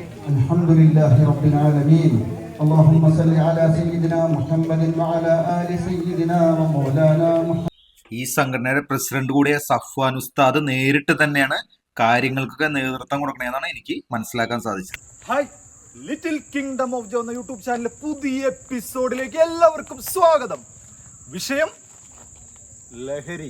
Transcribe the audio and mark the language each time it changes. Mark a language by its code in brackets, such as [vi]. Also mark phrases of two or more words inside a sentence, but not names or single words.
[ar] الحمد لله رب العالمين اللهم صل على سيدنا محمد وعلى آل سيدنا ومولانا محمد. [ml] ഈ സംഘടനയുടെ പ്രസിഡന്റ് കൂടിയ സഫ്വാൻ ഉസ്താദ് നേരിട്ട് തന്നെയാണ് കാര്യങ്ങൾക്കൊക്കെ നേതൃത്വം കൊടുക്കണേന്നാണ് എനിക്ക് മനസ്സിലാക്കാൻ സാധിച്ചത്. ഹായ്, ലിറ്റിൽ കിങ്ഡം ഓഫ് ജോ എന്ന യൂട്യൂബ് ചാനലിലെ പുതിയ എപ്പിസോഡിലേക്ക് എല്ലാവർക്കും സ്വാഗതം. വിഷയം ലഹരി.